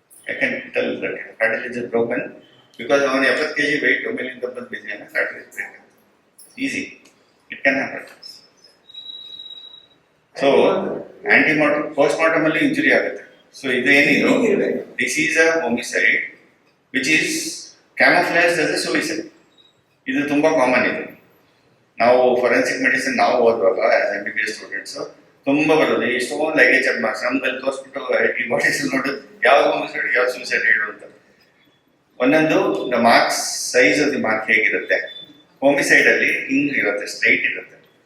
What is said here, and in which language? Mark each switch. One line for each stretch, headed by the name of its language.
English: I can tell that cartilage is broken because on 70 kg weight
Kannada: ಮೇಲಿಂದ ಬಂದು ಬಿದ್ದಿನ
English: cartilage break
Kannada: ಆಗುತ್ತೆ.
English: Easy, it can happen.
Kannada: So antemortem, postmortem ಅಲ್ಲಿ injury ಆಗುತ್ತೆ.
English: So
Kannada: ಇದು ಏನಿದು,
English: this is a homicide which is camouflaged as a suicide.
Kannada: ಇದು ತುಂಬಾ common ಇದೆ. ನಾವು ಫೊರೆನ್ಸಿಕ್ ಮೆಡಿಸಿನ್ ನಾವು ಓದುವಾಗ ಆಸ್ MBBS ಸ್ಟೂಡೆಂಟ್ಸ್ ತುಂಬಾ ಬರೋದು ಎಷ್ಟೊಂದು ಲೈಗೇಜ್ ಮಾರ್ಕ್ಸ್ ನಮ್ದಲ್ಲಿ ತೋರಿಸ್ಬಿಟ್ಟು ಈ ಬಾಡೀಸ್ ನೋಡು ಯಾವ್ದು ಹೋಮಿಸೈಡ್ ಯಾವ್ದು ಸೂಸೈಡ್ ಹೇಳು ಅಂತ. ಒಂದೊಂದು
English: the marks size of the mark
Kannada: ಹೇಗಿರುತ್ತೆ, ಹೋಮಿಸೈಡ್ ಅಲ್ಲಿ ಹಿಂಗ್ ಇರುತ್ತೆ, ಸ್ಟ್ರೈಟ್ ಇರುತ್ತೆ.